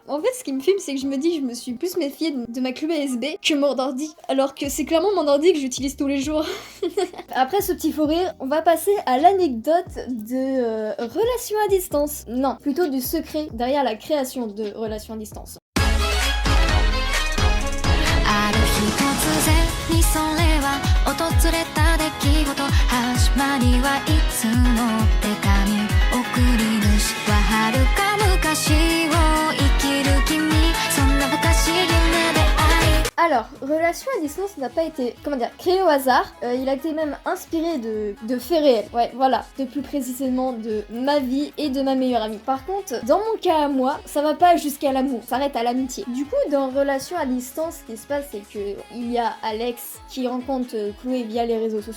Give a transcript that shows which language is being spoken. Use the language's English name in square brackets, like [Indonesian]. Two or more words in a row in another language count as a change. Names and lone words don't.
[French] En fait ce qui me filme, c'est que je me dis, je me suis plus méfiée de ma clé USB que mon ordi, alors que c'est clairement mon ordi que j'utilise tous les jours. Après ce petit faux rire, on va passer à l'anecdote de relations à distance. Non, plutôt du secret derrière la création de relations à distance. [Japanese] ある日突然にそれは島にはいつも手紙送り主は遥か昔を生きる君そんな不可思議な出会い [French] Alors, relation à distance n'a pas été, créé au hasard. Il a été même inspiré de faits réels. Ouais, voilà. De plus précisément de ma vie et de ma meilleure amie. Par contre, dans mon cas à moi, ça va pas jusqu'à l'amour. Ça s'arrête à l'amitié. Du coup, dans relation à distance, ce qui se passe, c'est que il y a Alex qui rencontre Chloé via les réseaux sociaux.